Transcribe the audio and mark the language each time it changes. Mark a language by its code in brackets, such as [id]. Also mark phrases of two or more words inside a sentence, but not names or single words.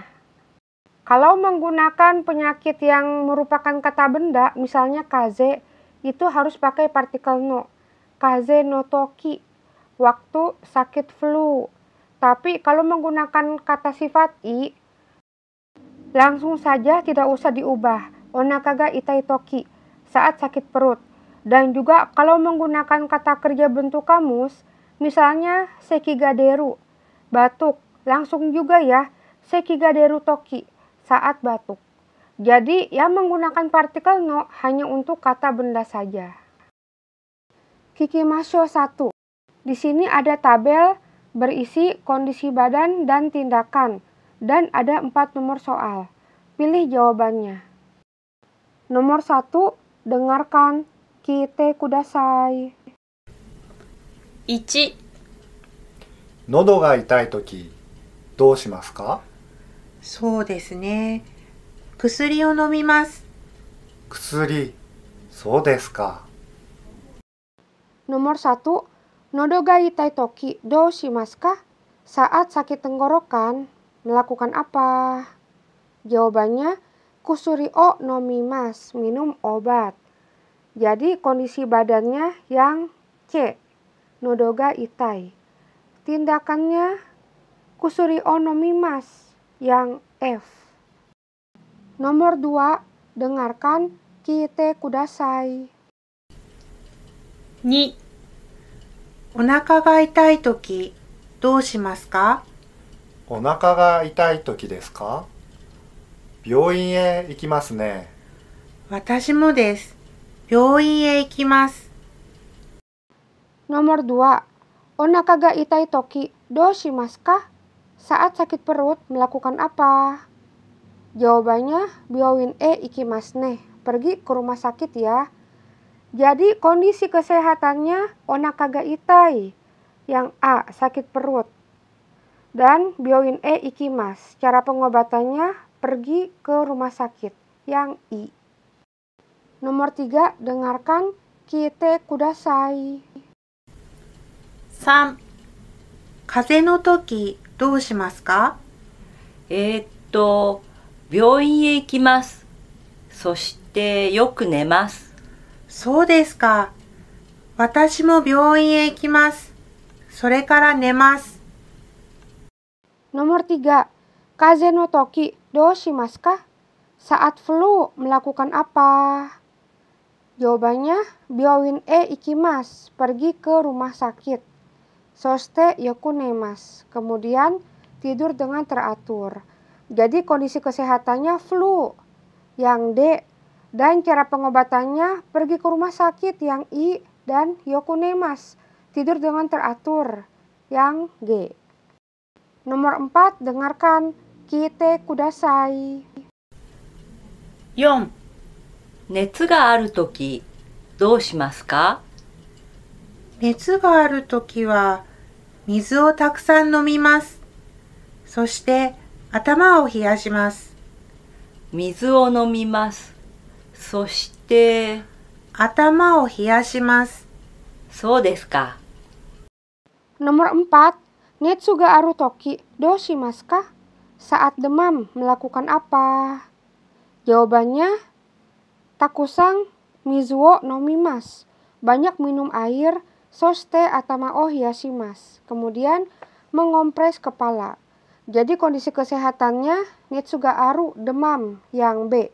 [id] Kalau menggunakan penyakit yang merupakan kata benda, misalnya kaze, itu harus pakai partikel no. [ja] 風邪のとき, [id] waktu sakit flu. Tapi kalau menggunakan kata sifat i, langsung saja tidak usah diubah. [ja] お腹が痛いとき, [id] saat sakit perut. Dan juga kalau menggunakan kata kerja bentuk kamus, misalnya sekigaderu, batuk, langsung juga ya, [ja] 咳が出るとき, [id] saat batuk. Jadi yang menggunakan partikel no hanya untuk kata benda saja. Kikimasho 1. Di sini ada tabel berisi kondisi badan dan tindakan, dan ada 4 nomor soal. Pilih jawabannya. Nomor 1, dengarkan. [ja] 聞いてください. 1、喉が痛いとき、どうしますか？そうですね。薬を飲みます。薬、そうですか。 Nomor 1, 喉が痛いときどうしますか? [id] Saat sakit tenggorokan, melakukan apa? Jawabannya, [ja] 薬を飲みます, [id] minum obat. Jadi kondisi badannya yang C, [ja] 喉が痛い. Tindakannya 薬を飲みます, [id] yang F. Nomor 2, dengarkan [ja] 聞いてください. 2、お腹が痛いとき、どうしますか？お腹が痛いときですか？病院へ行きますね。私もです。病院へ行きます。 Nomor 2, お腹が痛いときどうしますか? [id] Saat sakit perut, melakukan apa? Jawabannya, [ja] 病院へ行きますね, [id] pergi ke rumah sakit ya. Jadi kondisi kesehatannya [ja] お腹が痛い, [id] yang A, sakit perut. [ja] Dan 病院へ行きます, [id] cara pengobatannya pergi ke rumah sakit, yang I. Nomor 3, dengarkan [ja] 聞いてください. 3、風邪のとき、どうしますか？病院へ行きます。そしてよく寝ます。そうですか。私も病院へ行きます。それから寝ます。 Nomor 3, 風邪のときどうしますか? [id] Saat flu, melakukan apa? Jawabannya, [ja] 病院へ行きます, [id] pergi ke rumah sakit. [ja] そしてよく寝ます, [id] kemudian tidur dengan teratur. Jadi kondisi kesehatannya flu, yang D. Dan cara pengobatannya pergi ke rumah sakit, yang I. Dan yokunemasu, tidur dengan teratur, yang G. Nomor 4, dengarkan [ja] 聞いてください. 4、熱があるとき、どうしますか？熱があるときは、水をたくさん飲みます。そして頭を冷やします。水を飲みます。そして頭を冷やします。そうですか。 Nomor 4, 熱があるときどうしますか? [id] Saat demam, melakukan apa? Jawabannya, [ja] たくさん水を飲みます, [id] banyak minum air, [ja] そして頭を冷やします. [id] Kemudian mengompres kepala. Jadi kondisi kesehatannya [ja] 熱がある [id] demam yang B.